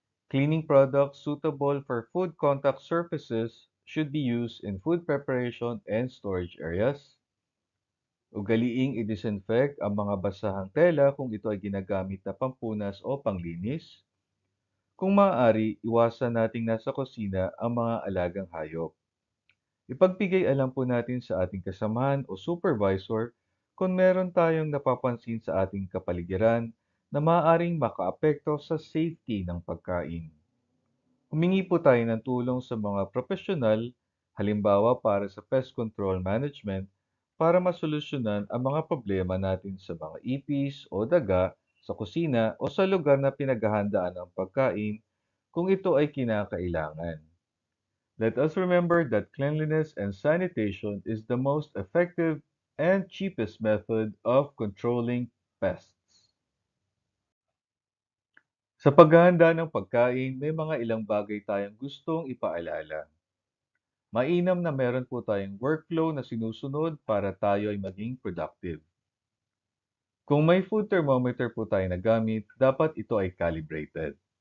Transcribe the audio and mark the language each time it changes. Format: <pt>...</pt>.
<en>Cleaning products suitable for food contact surfaces should be used in food preparation and storage areas.</en> <tl>Ugaliing i-disinfect ang mga basahang tela kung ito ay ginagamit na pampunas o panglinis. Kung maaari, iwasan nating nasa kusina ang mga alagang hayop. Ipagbigay alam po natin sa ating kasamahan o supervisor kung meron tayong napapansin sa ating kapaligiran na maaaring makaapekto sa safety ng pagkain. Humingi po tayo ng tulong sa mga profesional, halimbawa para sa pest control management, para masolusyonan ang mga problema natin sa mga ipis o daga sa kusina o sa lugar na pinaghahandaan ng pagkain kung ito ay kinakailangan.</tl> <en>Let us remember that cleanliness and sanitation is the most effective and cheapest method of controlling pests.</en> <tl>Sa paghahanda ng pagkain, may mga ilang bagay tayong gustong ipaalala. Mainam na meron po tayong workflow na sinusunod para tayo ay maging productive. Kung may food thermometer po tayo na gamit, dapat ito ay calibrated.</tl>